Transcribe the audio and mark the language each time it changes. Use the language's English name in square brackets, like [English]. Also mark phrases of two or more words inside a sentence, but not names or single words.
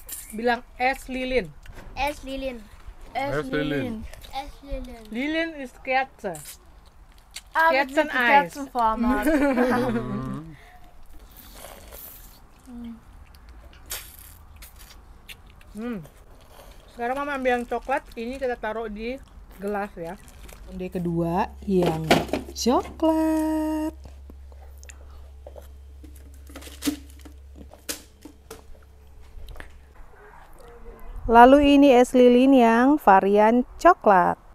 [Indonesian] Bilang es lilin. Es Lilin. Lilin. Es Lilin. [German] Lilin ist Kerze. Aber mit Kerzeneis. Kerzenformat. [Indonesian] Sekarang mama ambil yang coklat, ini kita taruh di gelas ya. Onde kedua yang coklat. Lalu ini es lilin yang varian coklat.